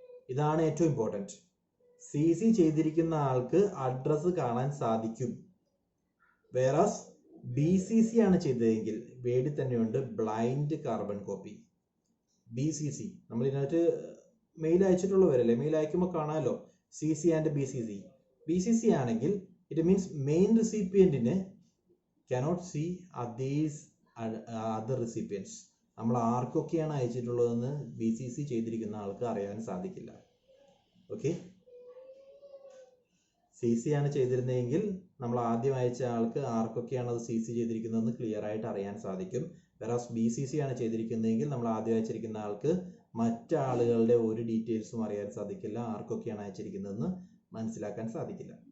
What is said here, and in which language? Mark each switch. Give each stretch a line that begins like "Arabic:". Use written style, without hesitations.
Malayalam: ഇതാണ് ഏറ്റവും important. CC ചെയ്തിരിക്കുന്ന ആൾക്ക് അഡ്രസ്സ് കാണാൻ സാധിക്കും. വേറാസ് BCC ആണ് ചെയ്തതെങ്കിൽ വേർഡിൽ തന്നെയുണ്ട് ബ്ലൈൻഡ് കാർബൺ കോപ്പി. BCC നമ്മൾ ഇതിനകത്ത് മെയിൽ അയച്ചിട്ടുള്ളവരല്ലേ, മെയിൽ അയക്കുമ്പോൾ കാണാമല്ലോ CC ആൻഡ് BCC.
English: BCC ആണെങ്കിൽ it means main റെസിപ്പിയൻറ്റിന് cannot see these other recipients.
Malayalam: നമ്മൾ ആർക്കൊക്കെയാണ് അയച്ചിട്ടുള്ളതെന്ന് BCC ചെയ്തിരിക്കുന്ന ആൾക്ക് അറിയാൻ സാധിക്കില്ല. ഓക്കെ, CC ആണ് ചെയ്തിരുന്നതെങ്കിൽ നമ്മൾ ആദ്യം അയച്ച ആൾക്ക് ആർക്കൊക്കെയാണ് അത് CC ചെയ്തിരിക്കുന്നതെന്ന് ക്ലിയർ ആയിട്ട് അറിയാൻ സാധിക്കും. വെറാസ് BCC ആണ് ചെയ്തിരിക്കുന്നതെങ്കിൽ നമ്മൾ ആദ്യം അയച്ചിരിക്കുന്ന ആൾക്ക് മറ്റാളുകളുടെ ഒരു ഡീറ്റെയിൽസും അറിയാൻ സാധിക്കില്ല, ആർക്കൊക്കെയാണ് അയച്ചിരിക്കുന്നതെന്ന് മനസ്സിലാക്കാൻ സാധിക്കില്ല.